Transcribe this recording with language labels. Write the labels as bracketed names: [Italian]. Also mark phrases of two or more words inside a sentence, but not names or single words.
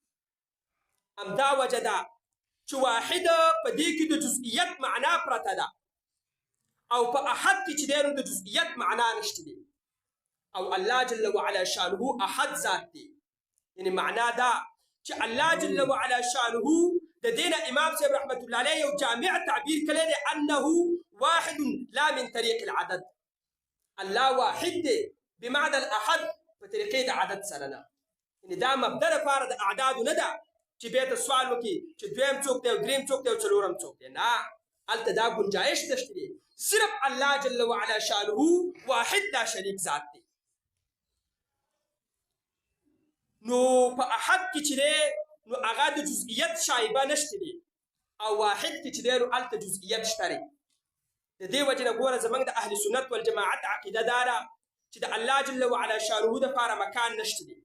[Pashto] همدا وجه ده چې واحد په دې کې د جزئیت معنا پرته ده او په احد کې چې دی نو د جزئیت معنا نشته دی. او الله [Arabic] جل وعلا شانه [Pashto] احد ذات دی، یعنی معنا دا چې الله [Arabic] جل وعلا شانه [Pashto] د دین امام صاحب [Arabic] رحمت الله علیه [Pashto] یو جامع تعبیر کړی دی [Arabic] انه واحد لا من طریق العدد. [Pashto] الله واحد دی [Arabic] بمعنى الاحد [Pashto] په طریقې د عدد سره نه، یعنی دا مبدا لپاره د اعداد نه ده چې به ته سوال وکړي چې دویم څوک دی او دریم څوک دی او څلورم څوک دی، نه، هلته دا گنجائش نشته دی. صرف الله [Arabic] جل وعلا شانه واحد لا شریک [Pashto] ذات دی. نو په احد کې چې دی نو هغه د جزئیت شایبه نشته دی، او واحد کې چې دی نو هلته جزئیت شته دی. د دې وجه نه ګوره زموږ د اهل سنت والجماعت عقیده دا ده چې د الله [Arabic] جل وعلا شانه [Pashto] دپاره مکان نشته دی.